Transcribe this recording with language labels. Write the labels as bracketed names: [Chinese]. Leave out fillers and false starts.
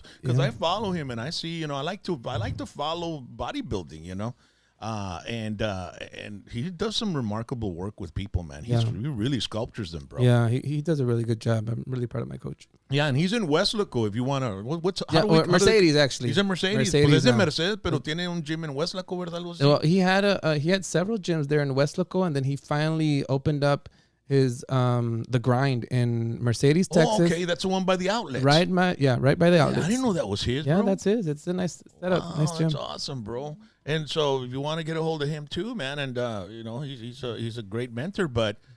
[English] Because I follow him and I see, I like to follow bodybuilding, and he does some remarkable work with people, man. He really sculptures them, bro. Yeah, he does a really good job. I'm really proud of my coach. Yeah, and he's in Westlaco. If you want to, Mercedes actually. He's in Mercedes. [Spanish] Pues es en Mercedes, pero tiene un gym in Westlaco, ¿verdad? [English] Well, he had several gyms there in Westlaco, and then he finally opened up his the grind in Mercedes, Texas. Oh, okay, that's the one by the outlets. Right by the outlets. I didn't know that was his. Yeah, bro. That's his. It's a nice setup, nice gym. That's awesome, bro. And so if you want to get a hold of him too, man, and he's a great mentor, but